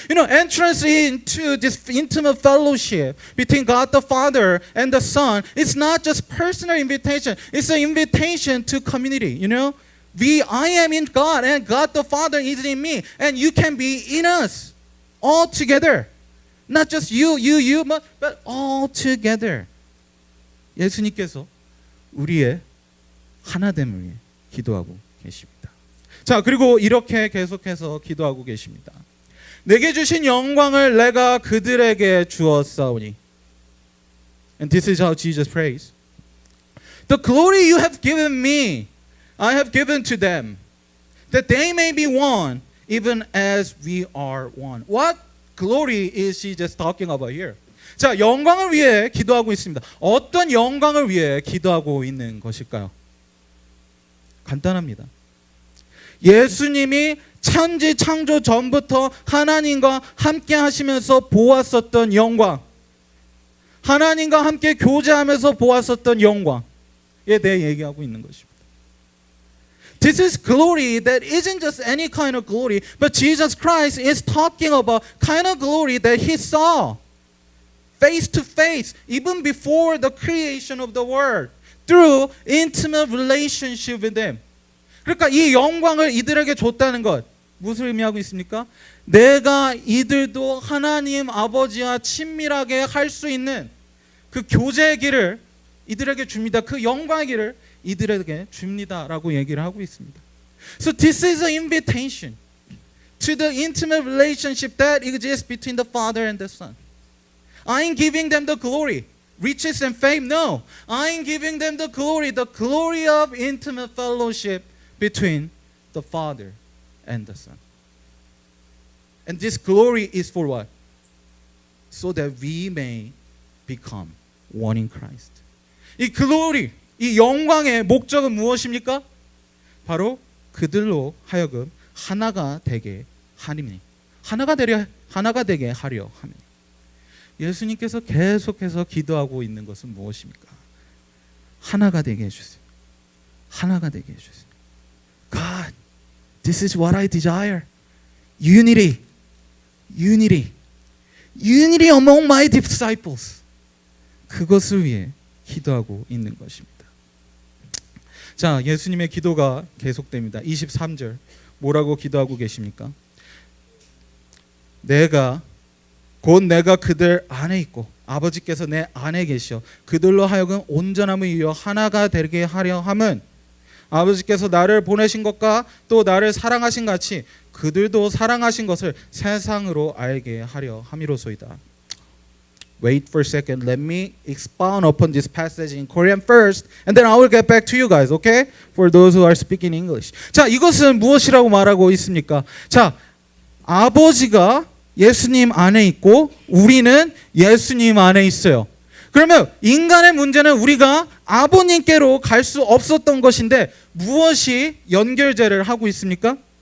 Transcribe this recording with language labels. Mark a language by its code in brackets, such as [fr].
[en] Entrance into this intimate fellowship between God the Father and the Son, it's not just personal invitation, it's an invitation to community. I am in God and God the Father is in me and you can be in us all together. Not just you, but all together. [ko] 예수님께서 우리의 하나됨을 위해 기도하고 계십니다. 자, 그리고 이렇게 계속해서 기도하고 계십니다. 내게 주신 영광을 내가 그들에게 주었사오니. [en] And this is how Jesus prays. The glory you have given me, I have given to them, that they may be one, even as we are one. What glory is Jesus talking about here? [ko] 자, 영광을 위해 기도하고 있습니다. 어떤 영광을 위해 기도하고 있는 것일까요? 간단합니다. 예수님이 천지 창조 전부터 하나님과 함께 하시면서 보았었던 영광, 하나님과 함께 교제하면서 보았었던 영광에 대해 얘기하고 있는 것입니다. [en] This is glory that isn't just any kind of glory, but Jesus Christ is talking about kind of glory that he saw face to face even before the creation of the world. Through intimate relationship with them. [ko] 그러니까 이 영광을 이들에게 줬다는 것 무엇을 의미하고 있습니까? 내가 이들도 하나님 아버지와 친밀하게 할 수 있는 그 교제의 길을 이들에게 줍니다. 그 영광의 길을 이들에게 줍니다라고 얘기를 하고 있습니다. [en] So this is an invitation to the intimate relationship that exists between the Father and the Son. I ain't giving them the glory, riches and fame. No, I ain't giving them the glory of intimate fellowship between the Father and the Son. And this glory is for what? So that we may become one in Christ. [ko] 이 glory, 이 영광의 목적은 무엇입니까? 바로 그들로 하여금 하나가 되게 하리니. 하나가 되게 하려 하며. 예수님께서 계속해서 기도하고 있는 것은 무엇입니까? 하나가 되게 해주세요. 하나가 되게 해주세요. [en] God, this is what I desire. Unity. Unity. Unity among my disciples. [ko] 그것을 위해 기도하고 있는 것입니다. 자, 예수님의 기도가 계속됩니다. 23절 뭐라고 기도하고 계십니까? 내가 그들 안에 있고 아버지께서 내 안에 계시어 그들로 하여금 온전함을 이루어 하나가 되게 하려 함은 아버지께서 나를 보내신 것과 또 나를 사랑하신 같이 그들도 사랑하신 것을 세상으로 알게 하려 함이로소이다. [en] Wait for a second. Let me expound upon this passage in Korean first, and then I will get back to you guys, okay? For those who are speaking English. [ko] 자, 이것은 무엇이라고 말하고 있습니까? 자, 아버지가 예수님 안에 있고 우리는 예수님 안에 있어요. 그러면 인간의 문제는 우리가 아버님께로 갈 수 없었던 것인데 무엇이 연결제를 하고 있습니까?